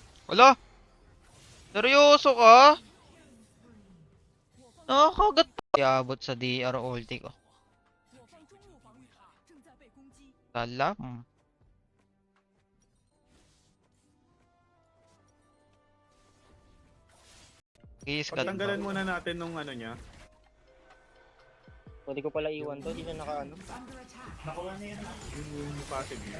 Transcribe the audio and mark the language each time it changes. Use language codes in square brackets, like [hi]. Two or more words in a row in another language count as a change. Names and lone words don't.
[tl] Wala! Seryoso ka? Nakakagat pa. Iabot sa DR ulti ko. [zh] 我方中路防御塔正在被攻击。 [tl] Salam. Kiss ka Pagtanggalan muna natin nung ano niya. Pwede ko pala iwan to, di na naka ano. Nakuha na yan. Yung passive niya.